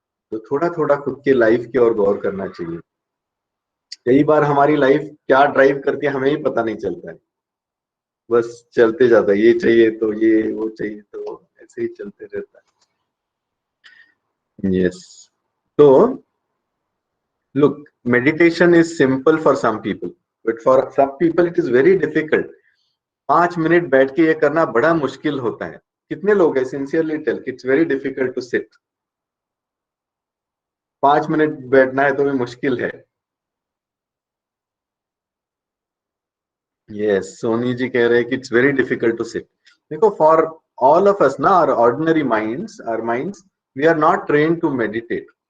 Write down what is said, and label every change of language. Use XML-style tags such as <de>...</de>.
<hi>तो थोड़ा थोड़ा खुद के लाइफ की ओर गौर करना चाहिए। कई बार हमारी लाइफ क्या ड्राइव करती है हमें ही पता नहीं चलता है, बस चलते जाता है, ये चाहिए तो ये, वो चाहिए तो, ऐसे ही चलते रहता है।</hi> <en>Yes. तो look, meditation is simple for some people, but for some people it is very difficult.</en> <hi>5 minute बैठ के ये करना बड़ा मुश्किल होता है। कितने लोग हैं</hi> <en>sincerely tell, it's very difficult to sit</en> <hi>5 minute बैठना है तो भी मुश्किल है।</hi> <en>yes,</en> <hi>सोनी जी कह रहे हैं कि</hi> <en>It's very difficult to sit.</en> <hi>देखो,</hi> <en>For all of us ना, our ordinary minds, our minds, we are not trained to meditate.</en>